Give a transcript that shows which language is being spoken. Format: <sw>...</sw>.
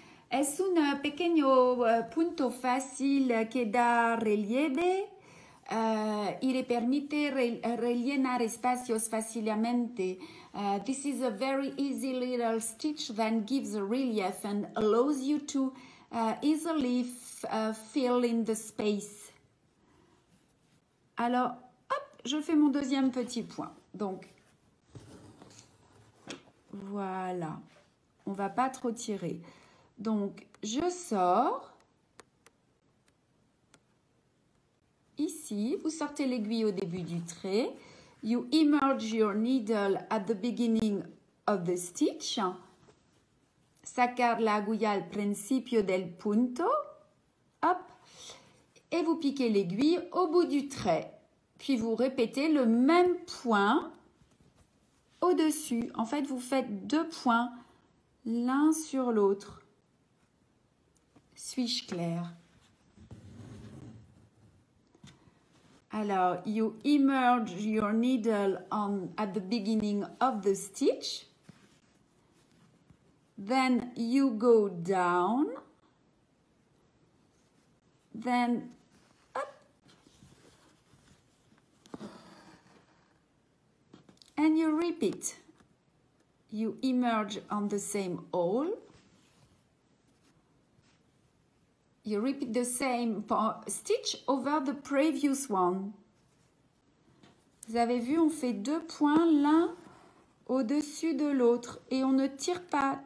<es>Es un pequeño punto fácil que da relieve y le permite rellenar espacios fácilmente.</es> <en>This is a very easy little stitch that gives a relief and allows you to easily fill in the space.</en> <fr>Alors, hop, je fais mon deuxième petit point. Donc, voilà. On ne va pas trop tirer. Donc, je sors. Ici, vous sortez l'aiguille au début du trait.</fr> <en>You emerge your needle at the beginning of the stitch.</en> <es>Sacar la aguja al principio del punto. Hop.</es> <fr>Et vous piquez l'aiguille au bout du trait. Puis vous répétez le même point au-dessus. En fait, vous faites 2 points l'un sur l'autre. Suis-je claire?</fr> <en>Alors, you emerge your needle at the beginning of the stitch. Then you go down. Then up. And you repeat. You emerge on the same hole. You repeat the same stitch over the previous one.</en> <fr>Vous avez vu, on fait 2 points l'un au-dessus de l'autre et on ne tire pas.</fr>